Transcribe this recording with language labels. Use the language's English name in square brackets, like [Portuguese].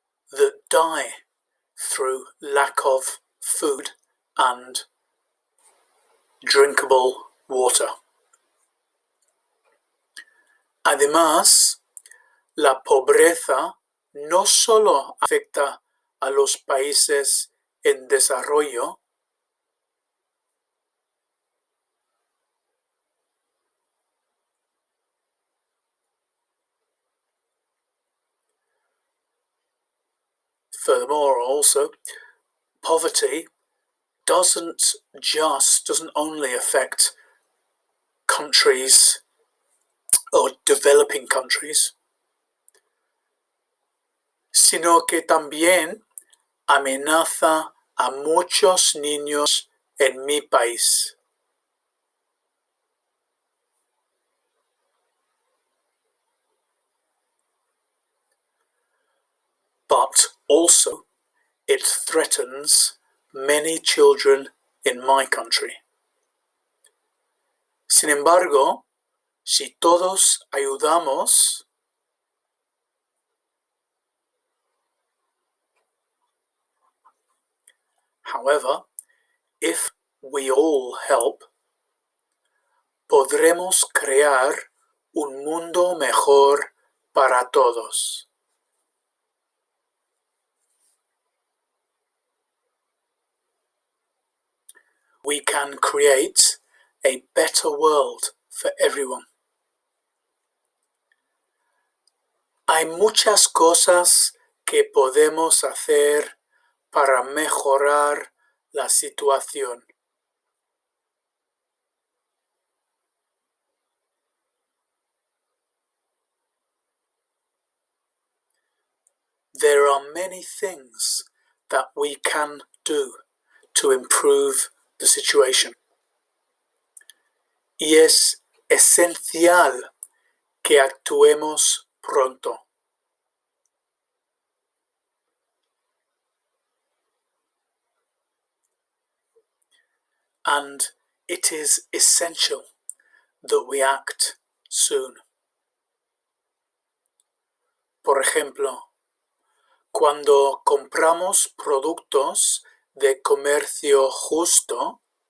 [English] That die through lack of food and drinkable water. [Spanish] Además, la pobreza no solo afecta a los países en desarrollo, [English] furthermore also, poverty doesn't only affect countries or developing countries, [Spanish] sino que también amenaza a muchos niños en mi país. [English] But also it threatens many children in my country. [Spanish] Sin embargo, si todos ayudamos, [English] however, if we all help, [Spanish] podremos crear un mundo mejor para todos. [English] We can create a better world for everyone. [Spanish] Hay muchas cosas que podemos hacer para mejorar la situación. [English] There are many things that we can do to improve the situation. [Spanish] Y es esencial que actuemos pronto. [English] And it is essential that we act soon. [Spanish] Por ejemplo, cuando compramos productos de comercio justo,